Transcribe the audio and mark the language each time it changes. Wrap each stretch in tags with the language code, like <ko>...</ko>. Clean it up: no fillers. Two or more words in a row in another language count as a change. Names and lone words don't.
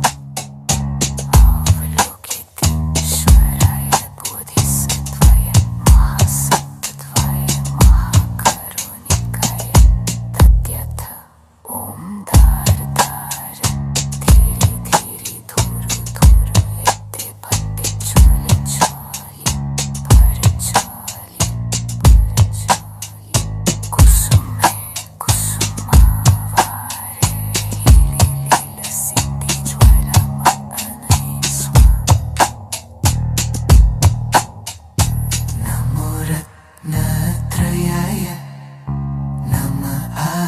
<sa>अवलोकितेश्वराय बोधिसत्त्वाय महासत्त्वाय महाकरुणिकाय तद्यथ ॐ दार दार धीरे धीरे धुरु धुरु इत्ते भट्टे चोले चोले पर चोले कुसुमे कुसुमावारे लील सिद्धि ज्वालामपनय स्वाहा नमो रत्नत्रयाय नमः</sa>